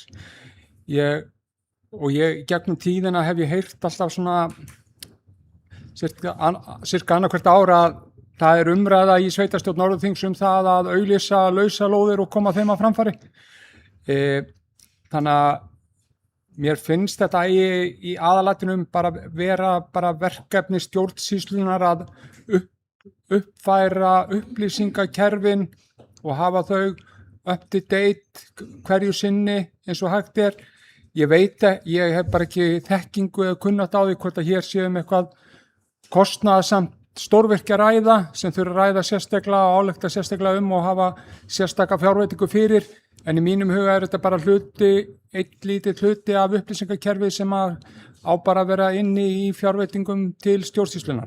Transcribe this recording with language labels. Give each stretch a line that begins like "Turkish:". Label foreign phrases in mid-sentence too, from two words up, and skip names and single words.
Icelandic: Ég gegnum tíðina hef ég heyrt alltaf svona cirka annað hvert ára að það er umræða í sveitarstjórn Norðurþings það að auglýsa lausalóðir og koma þeim að framfæri. Þannig að mér finnst þetta í aðalatinum vera verkefni stjórnsýslunar að uppfæra upplýsingakerfin og hafa þau
English: up to date
Icelandic: hverju sinni eins og hægt er. Ég veit ég hef bara ekki þekkingu eða kunnat á því hvort að hér séum eitthvað kostnaðarsamt stórvirkja ræða sem þurfa að ræða sérstaklega og álekta sérstaklega og hafa sérstaka fjárveitingu fyrir, en í mínum huga er þetta bara einn lítill hluti af upplýsingakerfi sem á bara að vera inni í fjárveitingum til stjórnsýslunar.